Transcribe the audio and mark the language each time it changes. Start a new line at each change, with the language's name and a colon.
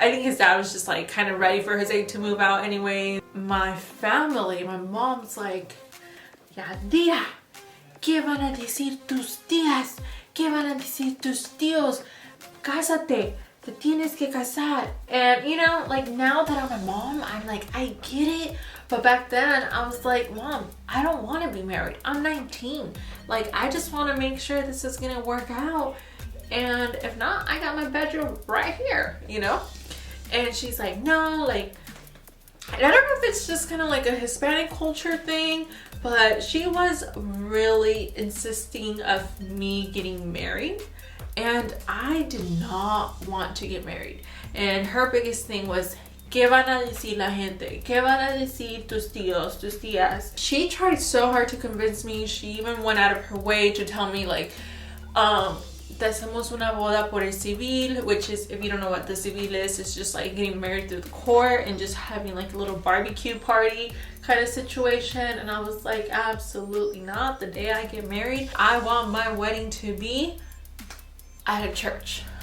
English: I think his dad was just like kind of ready for Jose to move out anyway. My family, my mom's like,
Spanish: ya tía, ¿qué van a decir tus tías? ¿Qué van a decir tus tíos? Cásate. Te tienes que casar.
English: And you know, like, now that I'm a mom, I'm like, I get it. But back then I was like, Mom, I don't want to be married. I'm 19. Like, I just want to make sure this is gonna work out, and if not, I got my bedroom right here, you know. And she's like, no, like, I don't know if it's just kind of like a Hispanic culture thing, but she was really insisting of me getting married. And I did not want to get married. And her biggest thing was,
Spanish: ¿qué van a decir la gente? ¿Qué van a decir tus tíos, tus tías?
English: She tried so hard to convince me. She even went out of her way to tell me, like,
Spanish: te hacemos una boda por el civil,
English: which is, if you don't know what the civil is, it's just like getting married through the court and just having like a little barbecue party kind of situation. And I was like, absolutely not. The day I get married, I want my wedding to be at a church.